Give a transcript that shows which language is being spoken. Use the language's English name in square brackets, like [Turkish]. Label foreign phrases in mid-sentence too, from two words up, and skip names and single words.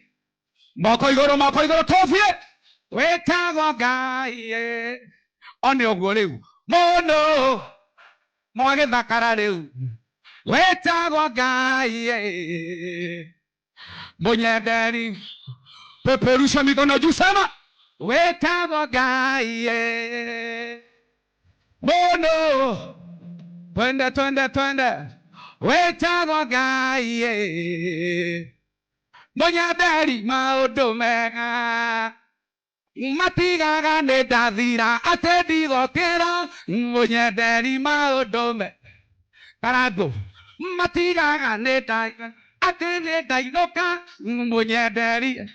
[Kikuyu] Moko iguru tofie wetagwo Ngai oni uguo riu muno mwagithakara riu wetagwo Ngai munyenderi. [Swahili] Peperusha mikono juu sana. [Kikuyu] Wetagwo Ngai muno. Twende. Wetagwo Ngai munyenderi maundu mega matigaga ni ndathira ati ndigokira munyenderi maundu mega karangu matigaga ni ndathira ati ni ndainuka munyenderi.